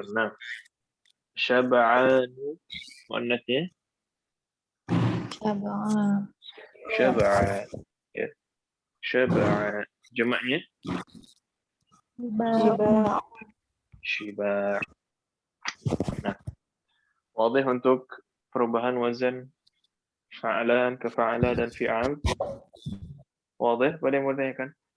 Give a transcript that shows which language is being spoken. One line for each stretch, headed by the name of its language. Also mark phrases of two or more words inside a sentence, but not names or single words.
Indonesian: Nah, syab'anu, muannasnya Syab'a. syab'a. Ya, syab'a, jamaknya Syib'a. syiba'. Nah, wadih untuk perubahan wazan fa'alan ke fa'ala dan fi'al. Wadih, pada yang mau tanyakan?